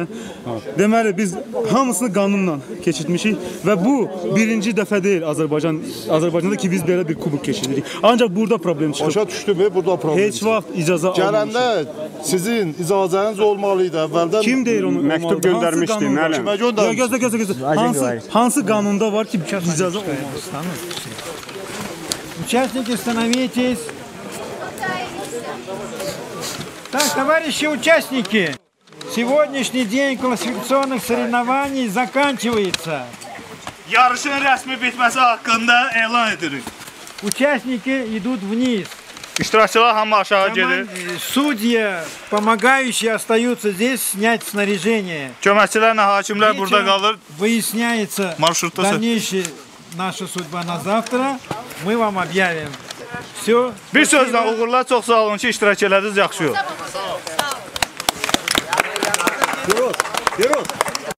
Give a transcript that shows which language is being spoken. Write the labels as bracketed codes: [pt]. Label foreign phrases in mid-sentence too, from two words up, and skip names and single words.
[az] Deməli, biz hamısını qanunla keçirtmişik və bu birinci dəfə deyil Azərbaycanda ki, biz belə bir kubuk keçiririk. Ancaq burada problem çıxır. Başa düşdümü? Burada problem heç vaxt icazə almamışıq. Gələndə sizin icazəniz olmalıydı əvvəldən. Kim deyir onu? Məktub göndərmişdi, müəllim. Kimə göndərmişdi? Gözlə. Hansı qanunda var ki, icazə olmaz? [ru] Участники, становитесь. Так, товарищи участники, Сегодняшний день классификационных соревнований заканчивается. [az] Yarışın rəsmi bitməsi haqqında elan edirik. [ru] Участники идут вниз. [az] İştirakçılar hamı aşağı gedir. [ru] Судьи, помогающие, остаются здесь снять снаряжение. [az] Köməkçilərlə hakimlər burada qalır. [ru] Выясняется дальнейшая наша судьба на завтра. Мы вам объявим. Все. [az] Bir sözlə uğurlar, çox sağ olun ki, iştirak elədiniz, yaxşı yol. [ru] Vперед!